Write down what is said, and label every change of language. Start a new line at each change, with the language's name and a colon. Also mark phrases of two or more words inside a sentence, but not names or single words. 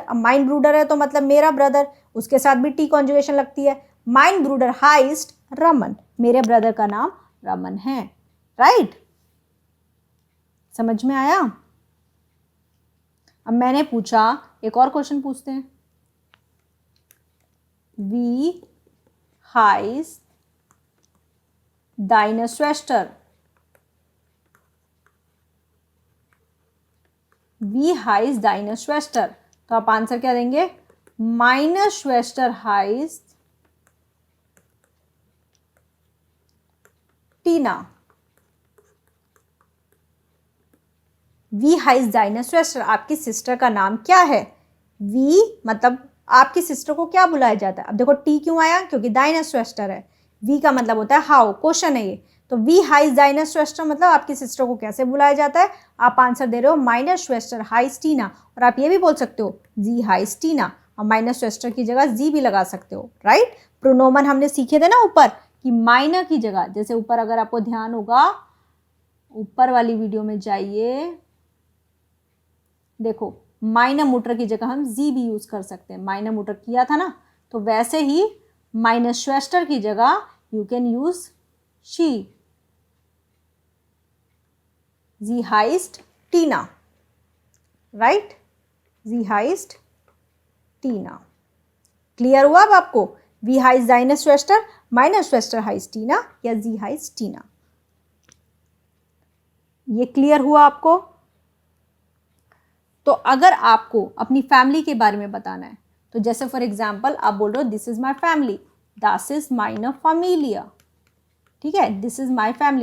Hindi: अब
German: mein Bruder
Hindi: है तो मतलब मेरा ब्रदर, उसके साथ भी टी कॉन्जुगेशन लगती है,
German: mein Bruder heißt Raman,
Hindi: मेरे ब्रदर का नाम रमन है, राइट। समझ में आया। अब मैंने पूछा, एक और क्वेश्चन पूछते हैं,
German: wie heißt deine Schwester, wie heißt deine Schwester.
Hindi: तो आप आंसर क्या देंगे,
German: meine Schwester heißt Tina. wie heißt deine Schwester,
Hindi: आपकी सिस्टर का नाम क्या है। वी मतलब आपकी सिस्टर को क्या बुलाया जाता है। अब देखो टी क्यों आया, क्योंकि
German: deine Schwester
Hindi: है। वी का मतलब होता है हाउ, क्वेश्चन है ये। तो
German: wie heißt deine Schwester
Hindi: मतलब आपकी सिस्टर को कैसे बुलाया जाता है। आप आंसर दे रहे हो
German: meine Schwester heißt Tina,
Hindi: और आप ये भी बोल सकते हो
German: sie heißt Tina,
Hindi: और
German: meine Schwester
Hindi: की जगह जी भी लगा सकते हो, राइट। प्रोनोमन हमने सीखे थे ना ऊपर कि माइना की जगह, जैसे ऊपर अगर आपको ध्यान होगा, ऊपर वाली वीडियो में जाइए, देखो
German: meine Mutter
Hindi: की जगह हम जी भी यूज कर सकते हैं।
German: meine Mutter
Hindi: किया था ना, तो वैसे ही
German: meine Schwester
Hindi: की जगह
English: you can use she.
German: sie heißt Tina, राइट, sie heißt Tina.
Hindi: क्लियर हुआ अब आपको,
German: wie heißt deine Schwester, meine Schwester heißt Tina या sie heißt Tina.
Hindi: ये क्लियर हुआ आपको। तो अगर आपको अपनी फैमिली के बारे में बताना है, तो जैसे
English: for example
Hindi: आप बोल रहे हो
English: this is my family,
German: das ist meine Familie,
Hindi: ठीक है,
English: this is my family.